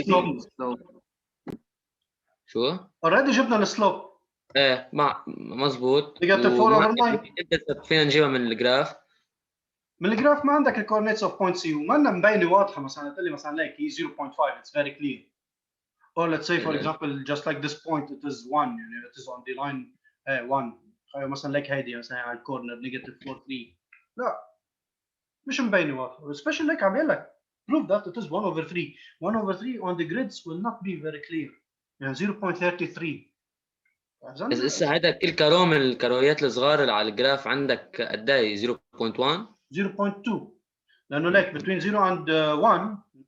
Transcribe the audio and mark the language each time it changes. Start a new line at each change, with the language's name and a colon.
Arabic: السلوب. شو؟ Already جبنا السلوب. ايه مظبوط.
English: Negative 4/9.
Arabic: فينا نجيبها من الجراف. من الجراف ما عندك الكوردينيتس اوف بوينت سي وما لنا مبينه واضحه. مثلا تقول لي مثلا ليك هي 0.5
English: it's very clear. Or let's say for example just like this point it is 1
Arabic: يعني
English: it is on the line 1.
Arabic: مثلا ليك هيدي مثلا على الكورنر نيجاتيف 4 3. لا مش مبينه واضحه.
English: especially
Arabic: ليك عم بقول لك
English: prove that it is 1/3. 1/3 on the grids will not be very clear.
Arabic: يعني 0.33. بس هسه هذا كل كارو من الكرويات الصغار اللي على الجراف عندك قد ايه؟ 0.1
English: 0.2
Arabic: لانه ليك
English: between 0 and 1.